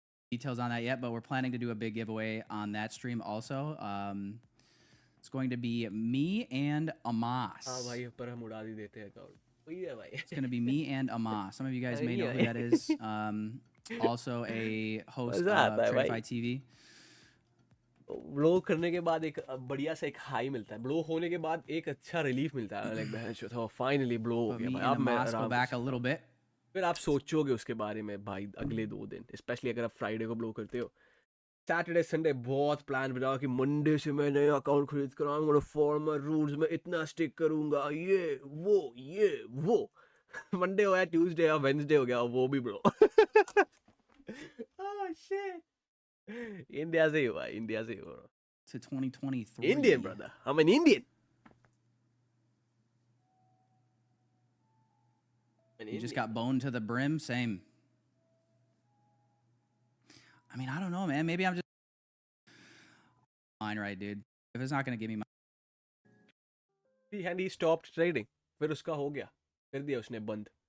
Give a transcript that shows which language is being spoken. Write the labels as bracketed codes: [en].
[en] Details on that yet, but we're planning to do a big giveaway on that stream also. It's going to be me and Amas. It's going to be me and Amas. Some of you guys may know who that is. Also a host of Tradeify TV. [hi] Blow करने के बाद एक बढ़िया सा एक high मिलता है. Blow होने के बाद एक अच्छा रिलीफ मिलता है. लाइक बहन शो था फाइनली ब्लो हो गया भाई. अब मैं [en] go back a little bit. [hi] फिर आप सोचोगे उसके बारे में भाई अगले 2 दिन, स्पेशली अगर आप फ्राइडे को ब्लो करते हो. सैटरडे संडे बहुत प्लान बनाओ कि मंडे से मैं नया अकाउंट खरीद कर आऊंगा, फॉर्मल रूल्स में इतना स्टिक करूंगा, ये वो मंडे हो गया, ट्यूसडे और वेडनेसडे हो गया, वो भी ब्रो. Oh shit. इंडिया से ही हुआ, इंडिया से ही हुआ. [en] To 2023. Indian brother, I'm an Indian. You just got boned to the brim. Same. I mean, I don't know, man. Maybe I'm just fine, right, dude. If it's not gonna give me my And he stopped trading. [hi] फिर उसका हो गया, कर दिया उसने बंद.